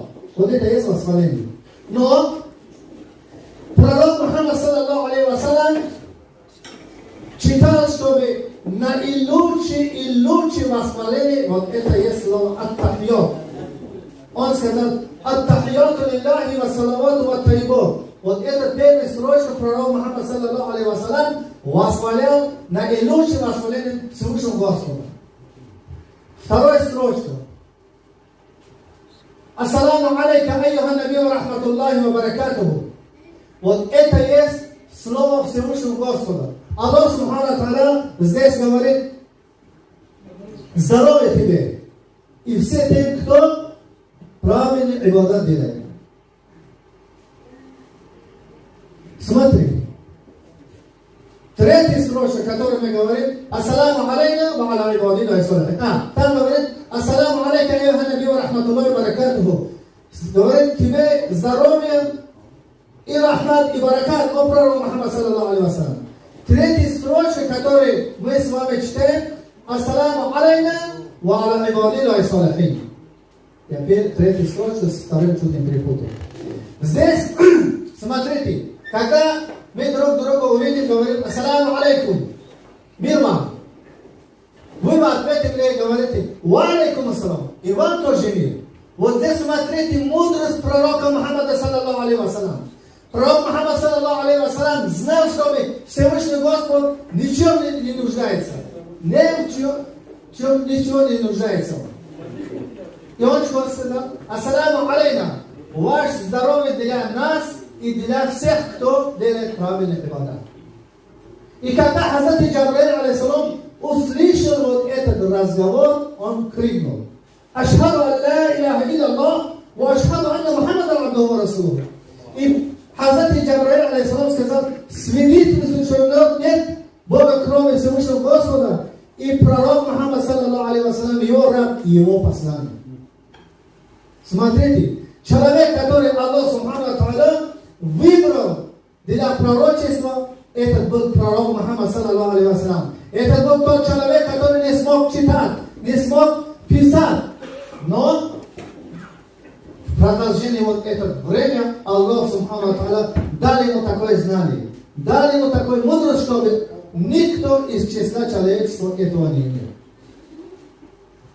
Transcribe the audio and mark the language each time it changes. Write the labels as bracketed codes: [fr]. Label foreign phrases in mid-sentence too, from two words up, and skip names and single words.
[ru] Вот это есть восхваление. Но пророк Мухаммад [ar] صلى الله عليه وسلم [ru] читал, чтобы наилучшее и лучшее восхваление, вот это есть слово ат-тахият. Он сказал: [ar] التحيات لله والصلوات والطيبات. [ru] Вот это первая строчка пророка Мухаммад [ar] صلى الله عليه وسلم [ru] восхвалял наилучшее восхваление Всевышнего Господа. Вторая строчка: [ar] السلام عليك أيها النبي ورحمة الله وبركاته. [ru] Вот это есть слово Всевышнего Господа. Аллах [ar] سبحانه وتعالى [ru] здесь говорит: здоровье тебе и все тем, кто правильный ибадат делает. Смотри, третья строчка, которую мы говорим: [ar] السلام علينا وعلى عباد الله الصالحين. [ru] Там говорит: [ar] السلام عليك أيها النبي ورحمة الله وبركاته. [ru] Говорит тебе здоровье и рахмат и баракат о пророке Мухаммад [ar] صلى الله عليه وسلم. [ru] Третья строчка, которую мы с вами читаем: [ar] السلام علينا وعلى عباد الله الصالحين. [ru] Я третья строчка с вторым чуть не перепутал. Здесь, смотрите, когда мы друг друга увидим, говорим: [ar] السلام عليكم, [ru] мир вам. Вы в ответе мне говорите: [ar] وعليكم السلام, [ru] и вам тоже мир. Вот здесь смотрите мудрость пророка Мухаммада [ar] صلى الله عليه وسلم. [ru] Пророк Мухаммад [ar] صلى الله عليه وسلم [ru] знал, что Всевышний Господь ничем не нуждается. Ничего не нуждается. И он что сказал: [ar] السلام علينا, [ru] ваше здоровье для нас и для всех, кто делает правильный ибадат. И когда Хазрат Джабраиль алейхиссалам услышал вот этот разговор, он крикнул: [ar] أشهد أن لا إله إلا الله وأشهد أن محمدا عبده ورسوله. [ru] И Хазрат Джабраиль алейхиссалам сказал: свидетельствует, что нет Бога кроме Всевышнего Господа, и пророк Мухаммад [ar] صلى الله عليه وسلم [ru] его раб и его посланник. Смотрите, человек, который Аллах [ar] سبحانه وتعالى [ru] выбрал для пророчества, этот был пророк Мухаммад [ar] صلى الله عليه وسلم. [ru] Это был тот человек, который не смог читать, не смог писать. Но в продолжении вот этого времени Аллах [ar] سبحانه وتعالى [ru] дал ему такое знание, дал ему такой мудрость, чтобы никто из числа человечества этого не имел.